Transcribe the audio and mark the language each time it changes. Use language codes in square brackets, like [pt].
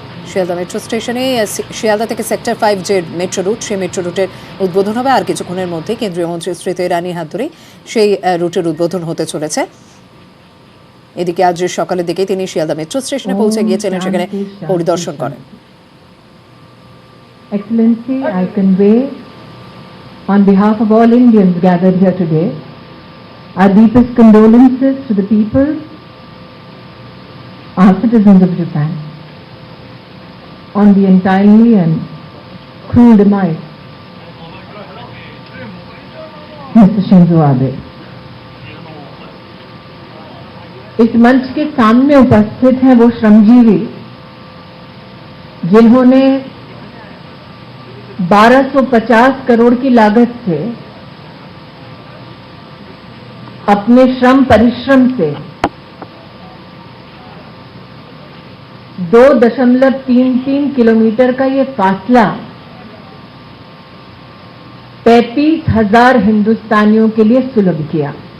[bn] Sealdah metro স্টেশনে শিয়ালদা থেকে sector 5 যে মেট্রো রুট, সেই মেট্রো রুটের উদ্বোধন হবে আর কিছুক্ষণের মধ্যে। কেন্দ্রীয় মন্ত্রী স্মৃতি ইরানির হাত ধরে সেই রুটের উদ্বোধন হতে চলেছে। এদিকে আজ সকালের দিকে তিনি শিয়ালদা মেট্রো স্টেশনে পৌঁছে গিয়েছিলেন, সেখানে পরিদর্শন করেন। [en] Excellency, I convey on behalf of all Indians gathered here today our deepest condolences to the people, our citizens of Japan, on the untimely and cruel demise Mr. Shinzo Abe. [hi] इस मंच के सामने उपस्थित हैं वो श्रमजीवी जिन्होंने 1250 करोड़ की लागत से अपने श्रम परिश्रम से 2.33 किलोमीटर का ये फासला 35,000 हिंदुस्तानियों के लिए सुलभ किया।